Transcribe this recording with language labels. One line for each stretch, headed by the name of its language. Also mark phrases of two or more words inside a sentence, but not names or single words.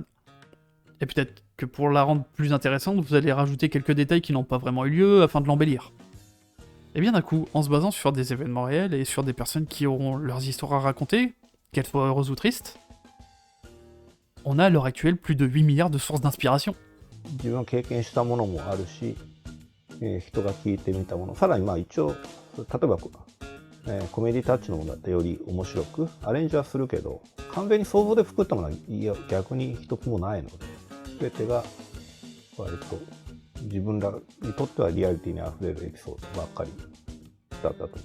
French: Et peut-être que pour la rendre plus intéressante, vous allez rajouter quelques détails qui n'ont pas vraiment eu lieu afin de l'embellir. Et bien d'un coup, en se basant sur des événements réels et sur des personnes qui auront leurs histoires à raconter, qu'elles soient heureuses ou tristes, on a à l'heure actuelle plus de 8 milliards de sources d'inspiration.
Japanese: 自分が経験したものもあるし、人が聞いてみたもの、さらにまあ一応例えば、コメディタッチのものだってより面白くアレンジはするけど、完全に想像で作ったものはいや逆に一つもないので、全てが割と自分らにとってはリアリティにあふれるエピソードばっかりだったと思います。